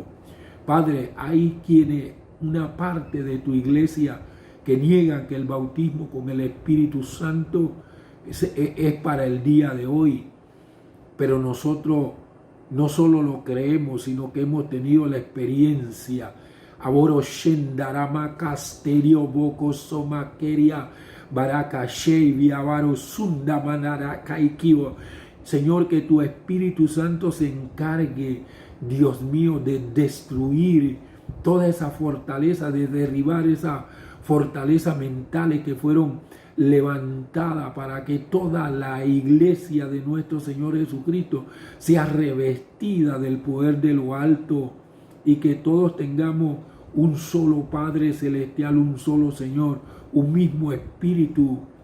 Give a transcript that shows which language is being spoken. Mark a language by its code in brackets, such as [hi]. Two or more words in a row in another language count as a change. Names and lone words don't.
[es] Padre, hay quienes, una parte de tu iglesia, que niegan que el bautismo con el Espíritu Santo es para el día de hoy, pero nosotros no solo lo creemos, sino que hemos tenido la experiencia. Aboro Shendarama Casterio Boko Somakeria Baraka Shei Avaro Sunda Manara Kaikivo. Señor, que tu Espíritu Santo se encargue, Dios mío, de destruir toda esa fortaleza, de derribar esa fortaleza mentales que fueron levantada para que toda la iglesia de nuestro Señor Jesucristo sea revestida del poder de lo alto y que todos tengamos un solo Padre Celestial, un solo Señor, un mismo Espíritu,